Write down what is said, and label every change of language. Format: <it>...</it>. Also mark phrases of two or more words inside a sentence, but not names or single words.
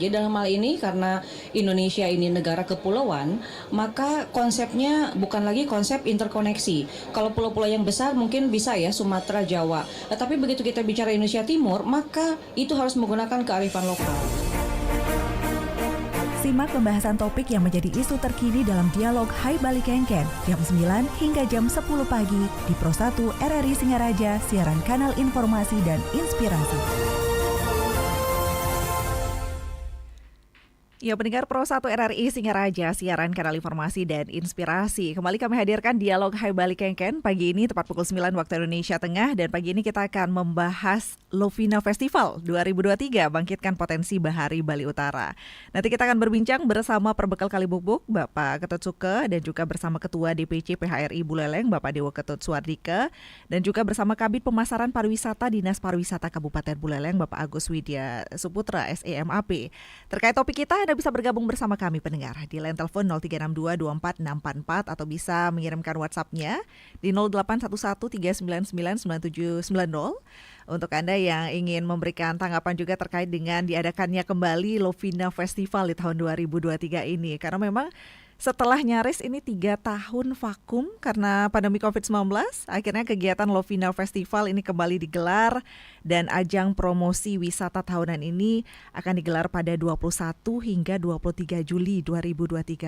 <id>Jadi dalam hal ini karena Indonesia ini negara kepulauan, maka konsepnya bukan lagi konsep interkoneksi. Kalau pulau-pulau yang besar mungkin bisa ya Sumatera, Jawa. Tapi begitu kita bicara Indonesia Timur, maka itu harus menggunakan kearifan lokal. Simak pembahasan topik yang menjadi isu terkini dalam dialog Hai Bali Kengken jam 9 hingga jam 10 pagi di Pro 1 RRI Singaraja, siaran kanal informasi dan inspirasi. Ya, pendengar Pro 1 RRI Singaraja, siaran kanal informasi dan inspirasi. Kembali kami hadirkan dialog Hai Bali Kengken pagi ini tepat pukul 9 waktu Indonesia Tengah, dan pagi ini kita akan membahas Lovina Festival 2023 Bangkitkan Potensi Bahari Bali Utara. Nanti kita akan berbincang bersama Perbekal Kalibukbuk Bapak Ketut Suke, dan juga bersama Ketua DPC PHRI Buleleng Bapak Dewo Ketut Suardike, dan juga bersama Kabid Pemasaran Pariwisata Dinas Pariwisata Kabupaten Buleleng Bapak Agus Widya Suputra SEMAP. Terkait topik kita, Anda bisa bergabung bersama kami pendengar di line telepon 0362244644 atau bisa mengirimkan WhatsApp-nya di 081139999790. Untuk Anda yang ingin memberikan tanggapan juga terkait dengan diadakannya kembali Lovina Festival di tahun 2023 ini, karena memang setelah nyaris ini 3 tahun vakum karena pandemi COVID-19, akhirnya kegiatan Lovina Festival ini kembali digelar, dan ajang promosi wisata tahunan ini akan digelar pada 21 hingga 23 Juli 2023.</id>